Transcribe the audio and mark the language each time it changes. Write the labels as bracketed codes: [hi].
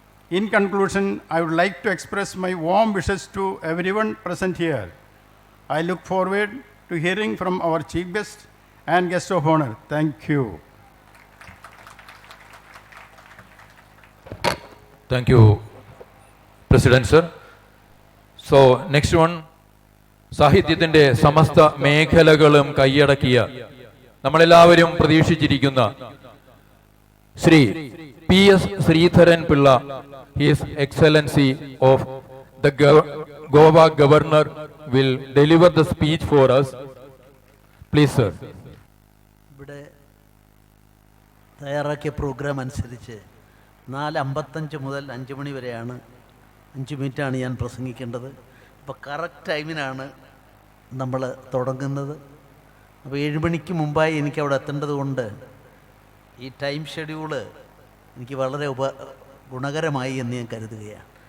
[en] In conclusion, I would like to express my warm wishes to everyone present here. I look forward to hearing from our Chief Guest and Guest of Honor. Thank you. Thank you, President Sir. So, next one, [ml] സാഹിത്യത്തിൻ്റെ സമസ്ത മേഖലകളും കൈയടക്കിയ നമ്മളെല്ലാവരും പ്രതീക്ഷിച്ചിരിക്കുന്ന Shri P.S. [en] Sridharan Pillai, His Excellency of the Goa Governor, will deliver the speech for us. Please, sir. [ml] ഇവിടെ തയ്യാറാക്കിയ programme അനുസരിച്ച് 4:55 മുതൽ 5 മണി വരെയാണ്, 5 മിനിറ്റാണ് ഞാൻ പ്രസംഗിക്കേണ്ടത്. അപ്പോൾ കറക്റ്റ് ടൈമിനാണ് നമ്മൾ തുടങ്ങുന്നത്. അപ്പോൾ 7 മണിക്ക് മുമ്പായി എനിക്ക് അവിടെ എത്തേണ്ടത് കൊണ്ട് ഈ ടൈം ഷെഡ്യൂള് എനിക്ക് വളരെ ഗുണകരമായി എന്ന് ഞാൻ കരുതുകയാണ്.